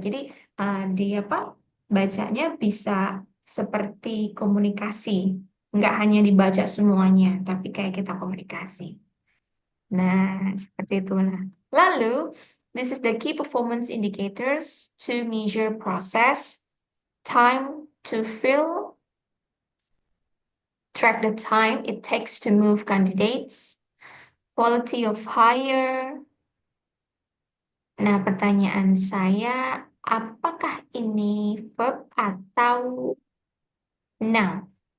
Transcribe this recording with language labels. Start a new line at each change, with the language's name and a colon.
Indonesian: Jadi di apa bacanya bisa seperti komunikasi, nggak hanya dibaca semuanya, tapi kayak kita komunikasi. Nah, seperti itu. Nah, lalu
English: this is the key performance indicators to measure process, time to fill, track the time it takes to move candidates, quality of hire.
Indonesian: Nah, pertanyaan saya, apakah ini verb atau noun?